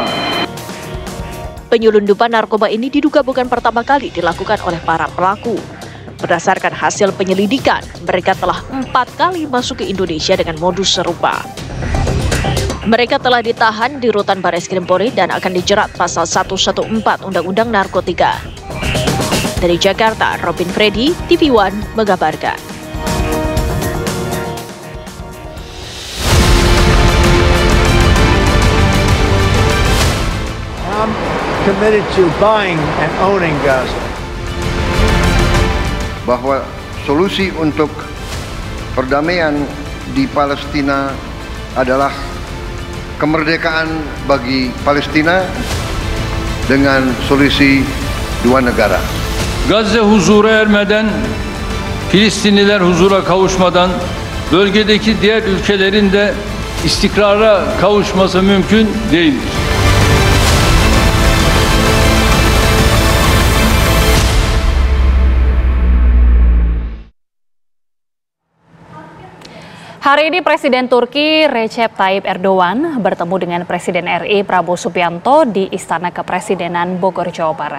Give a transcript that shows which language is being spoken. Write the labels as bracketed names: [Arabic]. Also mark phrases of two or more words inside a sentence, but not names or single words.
[Indonesian] Penyelundupan narkoba ini diduga bukan pertama kali dilakukan oleh para pelaku. Berdasarkan hasil penyelidikan, mereka telah 4 kali masuk ke Indonesia dengan modus serupa. Mereka telah ditahan di rutan Bareskrim Polri dan akan dijerat pasal 114 Undang-Undang Narkotika. Dari Jakarta, Robin Freddy, TV One mengabarkan. [English] I'm committed to buying and owning Gaza. [Indonesian] Bahwa solusi untuk perdamaian di Palestina adalah kemerdekaan bagi Palestina dengan solusi 2 negara. [Turkish] Gazze huzura ermeden, Filistinliler huzura kavuşmadan bölgedeki diğer ülkelerin de istikrara kavuşması mümkün değildir. [Indonesian] Hari ini Presiden Turki Recep Tayyip Erdogan bertemu dengan Presiden RI Prabowo Subianto di Istana Kepresidenan Bogor, Jawa Barat.